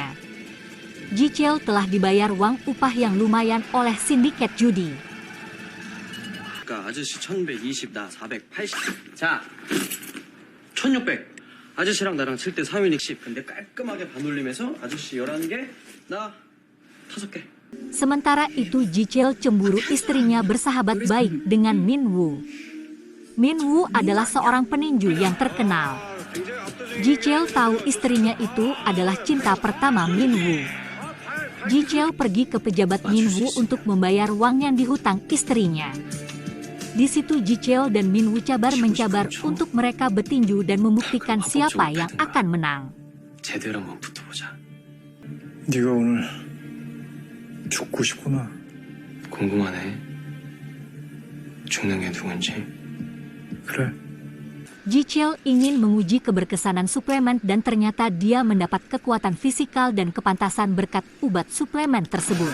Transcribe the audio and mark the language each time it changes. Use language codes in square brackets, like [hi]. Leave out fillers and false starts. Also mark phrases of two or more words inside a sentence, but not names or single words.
[ms] Ji Cheol telah dibayar uang upah yang lumayan oleh sindiket judi. [ko] 아저씨 1120, 나 480. 자, 1600. 아저씨랑 나랑 칠 때 3인 60. 근데 깔끔하게 반올림해서 아저씨 11개, 나 5개. [ms] Sementara itu Ji Cheol cemburu istrinya bersahabat baik dengan Min Woo. Min Woo adalah seorang peninju yang terkenal. Ji Cheol tahu istrinya itu adalah cinta pertama Min Woo. Ji Cheol pergi ke pejabat Min Woo untuk membayar uang yang dihutang istrinya. Di situ Ji Cheol dan Min Woo mencabar untuk mereka bertinju dan membuktikan siapa yang akan menang. [ko] 제대로 한번 붙어보자. 네가 오늘 죽고 싶구나. 궁금하네. 죽는 게 누군지. 그래. [ms] Ji Cheol ingin menguji keberkesanan suplemen dan ternyata dia mendapat kekuatan fisikal dan kepantasan berkat obat suplemen tersebut.